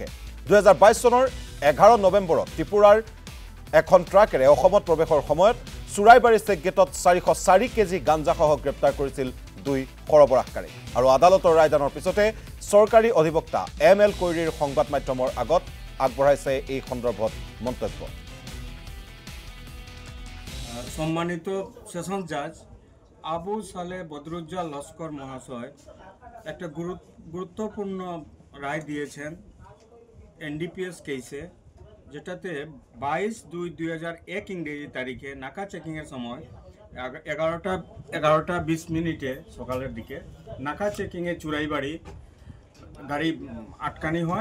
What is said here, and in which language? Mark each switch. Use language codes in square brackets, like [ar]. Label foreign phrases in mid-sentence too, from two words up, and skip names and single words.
[as] 2022 চনৰ 11 নৱেম্বৰত ত্ৰিপুৰাৰ এখন ট্ৰাকেৰে অসমত প্ৰৱেশৰ সময়ত চুৰাইবাৰী চেকগেটত 404 কেজি গাঞ্জাসহ গ্ৰেপ্তাৰ কৰিছিল 2 সৰবৰাহকাৰী। আৰু আদালতৰ ৰায়দানৰ পিছতে চৰকাৰী অধিবক্তা ML কৈৰীৰ সংবাদ মাধ্যমৰ আগত আগবঢ়াইছে এই সন্দৰ্ভত মন্তব্য। [bn] সম্মানিত [en] session judge [bn] আবু সালে বদরুজ্জাল লস্কর মহাশয় একটা গুরুত্বপূর্ণ রায় দিয়েছেন NDPS কেসে, যেটাতে 22/2/2001 ইংরেজি তারিখে নাকা চেকিংয়ের সময় 11টা 20 মিনিটে সকালের দিকে নাকা চেকিংয়ে চুরাইবাড়ি গাড়ি আটকানি হয়।